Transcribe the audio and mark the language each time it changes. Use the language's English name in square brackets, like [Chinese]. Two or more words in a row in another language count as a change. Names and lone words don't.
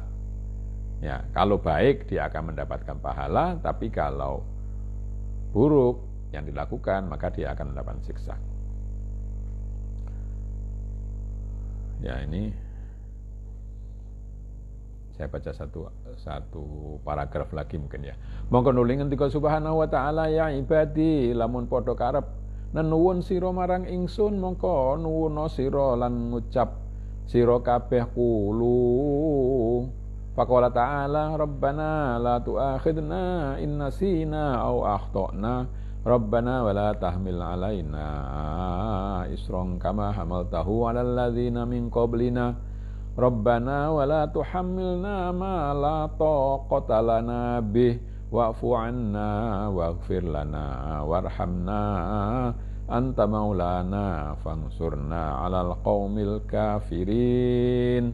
[Indonesian] Ya, kalau baik dia akan mendapatkan pahala, tapi kalau buruk yang dilakukan maka dia akan mendapatkan siksa. Ya, ini saya baca satu paragraf lagi mungkin ya. [Javanese] Mongko nuli ngendika [Arabic] سبحانه وتعالى, [Javanese] ya ibadi lamun padha karep nenuwun sira marang ingsun mongko nuwuna sira lan ngucap sira kabeh qulu. [Arabic] فقال تعالى ربنا لا تؤاخذنا إن نسينا أو أخطأنا ربنا ولا تحمل علينا إصرا كما حملته على الذين من قبلنا ربنا ولا تحملنا ما لا طاقة لنا به واعف عنا واغفر لنا وارحمنا أنت مولانا فانصرنا على القوم الكافرين.